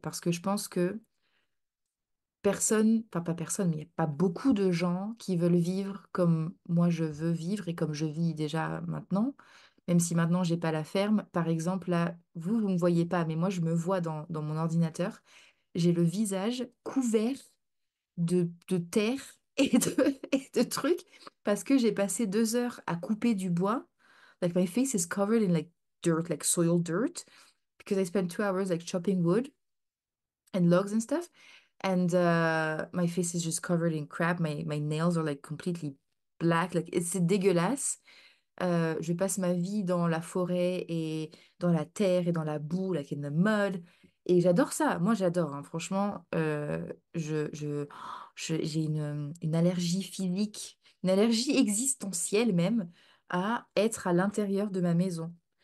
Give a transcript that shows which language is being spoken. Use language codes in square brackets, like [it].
[fr] Parce que je pense que personne, enfin pas personne, mais il n'y a pas beaucoup de gens qui veulent vivre comme moi je veux vivre et comme je vis déjà maintenant. Même si maintenant j'ai pas la ferme. Par exemple, là, vous ne me voyez pas, mais moi je me vois dans mon ordinateur. J'ai le visage couvert de terre et de trucs parce que j'ai passé 2 heures à couper du bois. [en] Like my face is covered in like dirt, like soil dirt, because I spent 2 hours like chopping wood and logs and stuff. And my face is just covered in crap. My nails are like completely black. [fr] Like c'est dégueulasse. Je passe ma vie dans la forêt et dans la terre et dans la boue, [en] like in the mud. [fr] Et j'adore ça. Moi, j'adore, hein. Franchement, j'ai une allergie physique, une allergie existentielle même à être à l'intérieur de ma maison.